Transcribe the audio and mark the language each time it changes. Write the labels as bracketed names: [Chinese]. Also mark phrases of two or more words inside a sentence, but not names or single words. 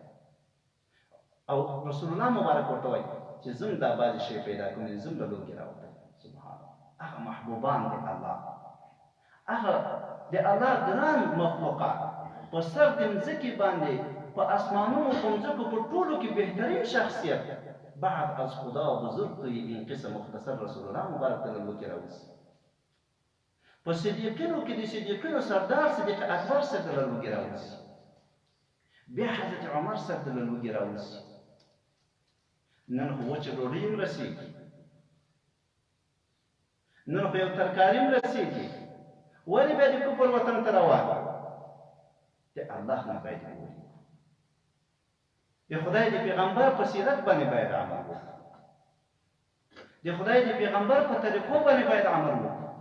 [Pashto] او رسول الله مبارک ورته وایي چې زه هم دا بعضې شی پیدا کوم، زه هم له لوږې راوتلی. [Arabic] سبحان الله، [Pashto] هغه محبوبان د الله، هغه د الله ګران مخلوقات په سر د مځکې باندې، په اسمانونو، په مځکو، په ټولو کې بهترین شخصیت [Persian] بعد از خدا بزرگ توی این قصه مختصر [Pashto] رسول الله مبارک ته له لوږې راووځي. په صدیقینو کې د صدیقینو سردار صدیق اکبر صاحب ته لوګي راوځي، بیا حضرت عمر صاحب ته لوګي راوځي. نن خو وچه ډوډۍ هم رسېږي، نن خو یو ترکاري هم رسېږي، ولې بیا د کفر وطن ته روان د الله نه باید وګوري، د خدای د پیغمبر په سیرت باندې باید عمل وکړو، د خدای د پیغمبر په طریقو باندې باید عمل وکړو.